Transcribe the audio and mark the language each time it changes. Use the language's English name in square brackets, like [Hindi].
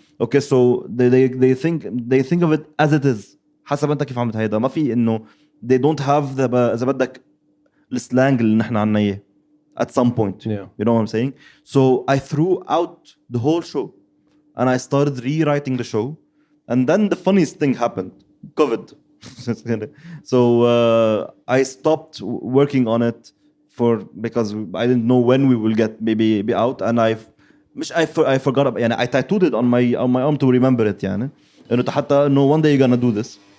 [English] Okay, so they think of it as it is. [Arabic] حسب أنت كيف عملت هيدا. ما في إنه [English] they don't have [Arabic] إذا بدك السلانج اللي نحن عنا إياه [English] at some point. You know what I'm saying? So I threw out the whole show and I started rewriting the show, and then the funniest thing happened. COVID. So I stopped working on it because I didn't know when we will get maybe out, and I forgot about, [Arabic] يعني [English] I tattooed it on my arm to remember it [Arabic] يعني إنه حتى إنه [English] one day you're gonna do this.